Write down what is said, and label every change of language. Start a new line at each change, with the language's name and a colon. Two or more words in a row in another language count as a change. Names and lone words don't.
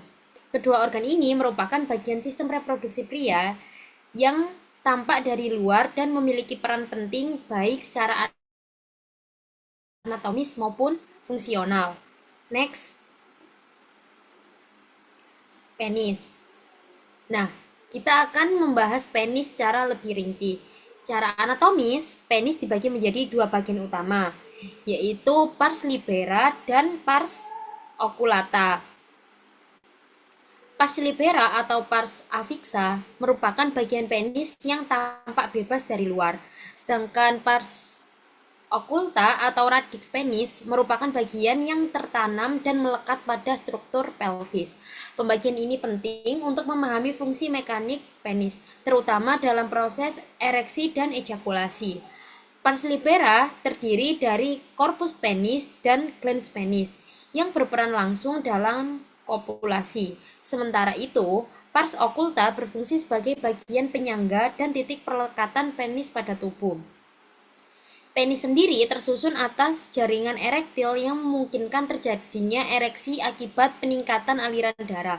Indonesian: Kedua organ ini merupakan bagian sistem reproduksi pria yang tampak dari luar dan memiliki peran penting baik secara anatomis maupun fungsional. Next. Penis. Nah, kita akan membahas penis secara lebih rinci. Secara anatomis, penis dibagi menjadi dua bagian utama, yaitu pars libera dan pars oculata. Pars libera atau pars afixa merupakan bagian penis yang tampak bebas dari luar, sedangkan pars oculta atau radix penis merupakan bagian yang tertanam dan melekat pada struktur pelvis. Pembagian ini penting untuk memahami fungsi mekanik penis, terutama dalam proses ereksi dan ejakulasi. Pars libera terdiri dari corpus penis dan glans penis yang berperan langsung dalam kopulasi. Sementara itu, pars oculta berfungsi sebagai bagian penyangga dan titik perlekatan penis pada tubuh. Penis sendiri tersusun atas jaringan erektil yang memungkinkan terjadinya ereksi akibat peningkatan aliran darah.